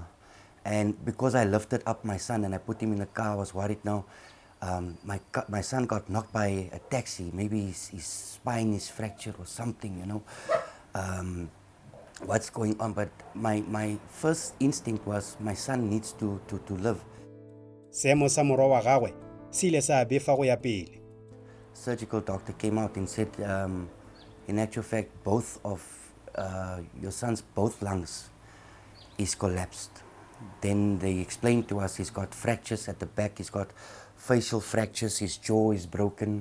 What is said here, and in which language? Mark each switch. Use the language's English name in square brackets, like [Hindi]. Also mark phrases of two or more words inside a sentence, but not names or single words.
[English] And because I lifted up my son and I put him in the car, I was worried now. My son got knocked by a taxi. Maybe his spine is fractured or something, you know. what's going on. But my first instinct was my son needs to live. [Tswana] seemo sa morwa wa gagwe se ile sa befa go ya pele. [English] Surgical doctor came out and said, in actual fact, both of your son's both lungs is collapsed. Then they explained to us he's got fractures at the back, he's got facial fractures, his jaw is broken.